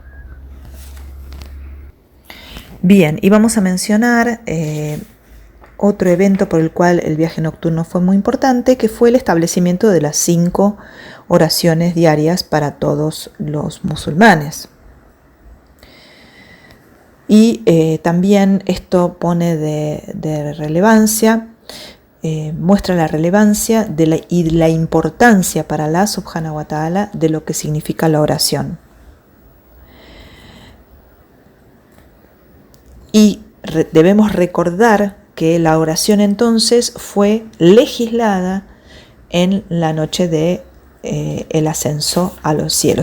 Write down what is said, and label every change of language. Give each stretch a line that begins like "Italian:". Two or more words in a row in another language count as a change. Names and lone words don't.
Spanish: Bien, y vamos a mencionar otro evento por el cual el viaje nocturno fue muy importante, que fue el establecimiento de las 5 oraciones diarias para todos los musulmanes. Y también esto pone de relevancia, muestra la relevancia y la importancia para
Arabic: الله سبحانه وتعالى
Spanish: de lo que significa la oración. Y debemos recordar que la oración entonces fue legislada en la noche de el ascenso a los cielos.